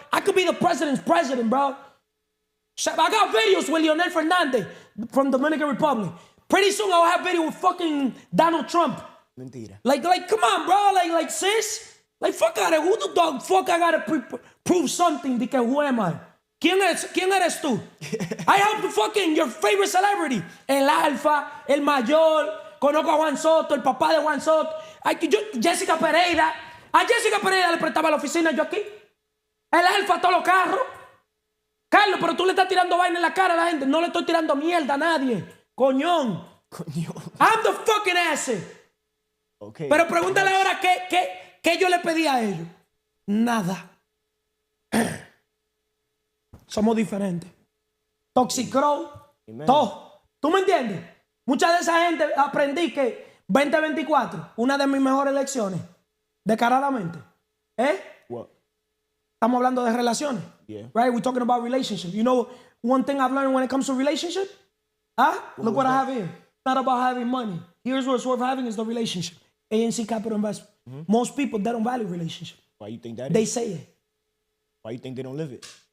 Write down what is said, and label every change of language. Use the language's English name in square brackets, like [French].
[English] I could be the president's president, bro. I got videos with Leonel Fernandez from Dominican Republic. Pretty soon I'll have video with fucking Donald Trump. [Spanish] Mentira. [English] Like, come on, bro. Like, sis. Like, fuck out of here. Who the dog fuck I gotta prove something? [Spanish] De que, [English] who am I? [Spanish] ¿Quién eres tú? [English] I help fucking your favorite celebrity. [Spanish] El Alfa, el Mayor, conozco a Juan Soto, el papá de Juan Soto. Jessica Pereira. A Jessica Pereira le prestaba la oficina yo aquí. El Alfa, todos los carros. Carlos, pero tú le estás tirando vaina en la cara a la gente. No le estoy tirando mierda a nadie. Coñón. [English] I'm the fucking asset. Okay. [Spanish] Pero pregúntale ahora qué yo le pedí a ellos. Nada. Somos diferentes. Toxic Crow. Todo. ¿Tú me entiendes? Mucha de esa gente aprendí que 2024, una de mis mejores lecciones, descaradamente, [English] What? [Spanish] estamos hablando de relaciones. [English] Yeah. Right? We're talking about relationships. You know, one thing I've learned when it comes to relationship? Look what I have here. It's not about having money. Here's what's worth having is the relationship. ANC Capital Investment. Most people, they don't value relationship. Why you think that They is? say it. Why you think they don't live it?